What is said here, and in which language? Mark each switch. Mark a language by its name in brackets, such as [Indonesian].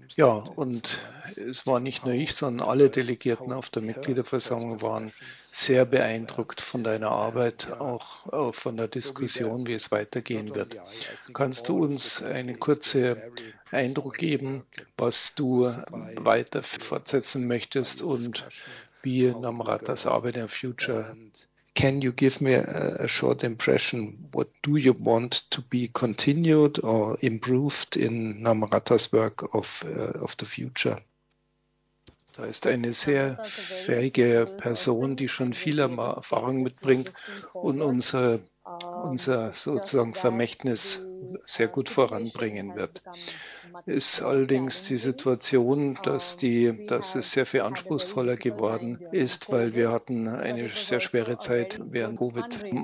[German] Ja, und es war nicht nur ich, sondern alle Delegierten auf der Mitgliederversammlung waren sehr beeindruckt von deiner Arbeit, auch von der Diskussion, wie es weitergehen wird. Kannst du uns einen kurzen Eindruck geben, was du weiter fortsetzen möchtest und wie Namratas Arbeit [English] in Future? Can you give me a short impression? What do you want to be continued or improved in Namratas work of the future? [German] Da ist eine sehr fähige Person, die schon viel Erfahrung mitbringt und unser sozusagen Vermächtnis sehr gut voranbringen wird. Ist allerdings die Situation, dass es sehr viel anspruchsvoller geworden ist, weil wir hatten eine sehr schwere Zeit während Covid.